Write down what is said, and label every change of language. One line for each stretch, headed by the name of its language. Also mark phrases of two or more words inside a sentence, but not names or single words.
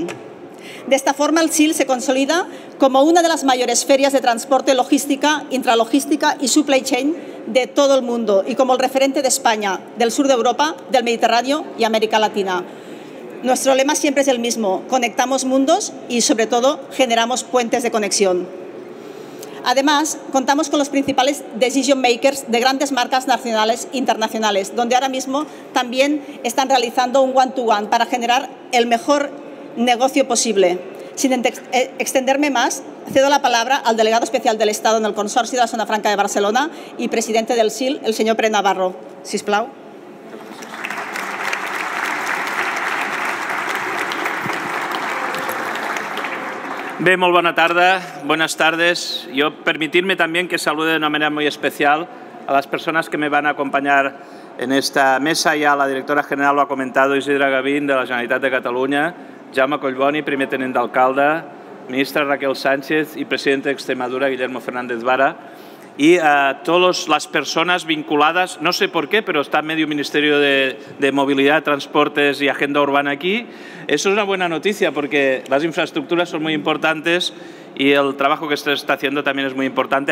Spanish: De esta forma, el SIL se consolida como una de las mayores ferias de transporte, logística, intralogística y
English: supply chain
Spanish: de todo el mundo y como el referente de España, del sur de Europa, del Mediterráneo y América Latina. Nuestro lema siempre es el mismo: conectamos mundos y, sobre todo, generamos puentes de conexión. Además, contamos con los principales
English: decision makers
Spanish: de grandes marcas nacionales e internacionales, donde ahora mismo también están realizando un
English: one-to-one
Spanish: para generar el mejor negocio posible. Sin extenderme más, cedo la palabra al delegado especial del Estado en el Consorcio de la Zona Franca de Barcelona y presidente del SIL, el señor Pere Navarro.
Catalan: Sisplau. Bé, molt bona tarda,
Spanish: buenas tardes. Yo permitirme también que salude de una manera muy especial a las personas que me van a acompañar en esta mesa. Ya la directora general lo ha comentado, Isidre Gavín, de la Generalitat de Catalunya, Jaume Collboni,
Catalan: primer tenent d'alcalde,
Spanish: ministra Raquel Sánchez y presidente de Extremadura, Guillermo Fernández Vara, y a todas las personas vinculadas, no sé por qué, pero está medio Ministerio de Movilidad, Transportes y Agenda Urbana aquí. Eso es una buena noticia porque las infraestructuras son muy importantes y el trabajo que se está haciendo también es muy importante.